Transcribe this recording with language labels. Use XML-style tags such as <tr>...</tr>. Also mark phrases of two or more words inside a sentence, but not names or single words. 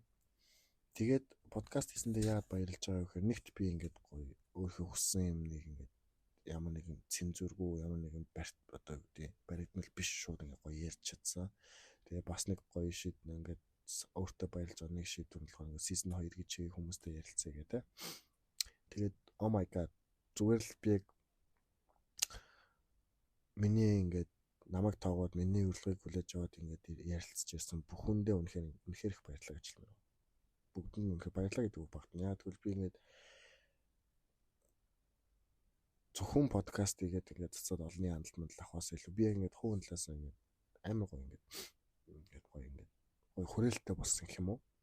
<mn>Тэгээд подкаст хийсэндээ яагаад баярлж байгаа вэ гэхээр нэгт би ингээд гоё өөрийнхөө хүссэн юмныг ингээд ямар нэгэн цензургүй ямар нэгэн одоо үгүй баригдмал биш шууд ингээд гоё ярьж чадсан. Тэгээ бас нэг гоё шийднэ ингээд өөртөө баярлж байгаа нэг шийдвэр нь болохоор season 2 гэж хүмүүстэй ярилцъя гэдэг. Тэгээд</mn> <en>oh my god</en> <mn>зүгээр л би миний ингээд намайг тоогоод миний урилгыг хүлээж аваад ингээд ярилцж ирсэн бүхэндээ үнэхээр их баярлалаа гэж хэлмээр байна. Бүгдэнд үнэхээр баярлалаа гэдэг үг багтана. Яа тэгвэл би ингээд зөвхөн подкаст хийгээд ингээд цацаад олонний хандлт авахаас илүү би ингээд хувийн талаас ингээд амар гоё ингээд гоё хүрээлттэй болсон гэх юм уу?</mn>